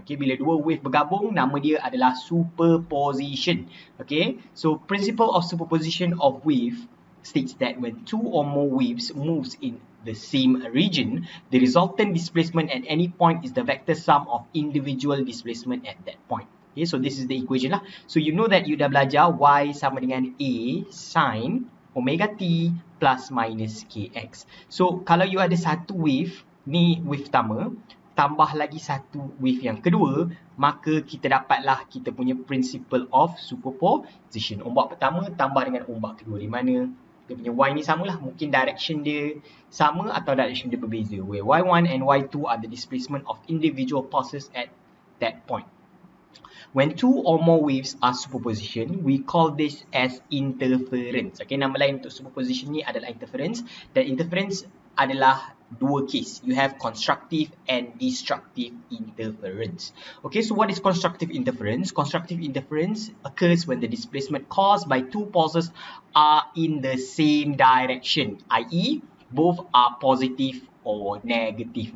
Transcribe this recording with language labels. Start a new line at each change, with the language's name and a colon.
Malay: Okay, bila dua wave bergabung, nama dia adalah superposition.
English: Okay, so principle of superposition of wave states that when two or more waves moves in the same region, the resultant displacement at any point is the vector sum of individual displacement at that point. Okay, so this is the equation lah. So you know that you
Malay: dah belajar y sama dengan
English: a sin omega t plus minus kx. So kalau you
Malay: ada satu wave, ni wave pertama, tambah lagi satu wave yang kedua, maka kita dapatlah kita punya principle of superposition. Ombak pertama tambah dengan ombak kedua, di mana dia punya y ni samalah, mungkin direction dia sama atau direction dia berbeza,
English: where y1 and y2 are the displacement of individual pulses at that point. When two or more waves are superposition, we call this as interference.
Malay: Okay, nama lain untuk superposition ni adalah interference, dan interference adalah dua case.
English: You have constructive and destructive interference. Okay, so what is constructive interference? Constructive interference occurs when the displacement caused by two pulses are in the same direction, i.e. both are positive or negative.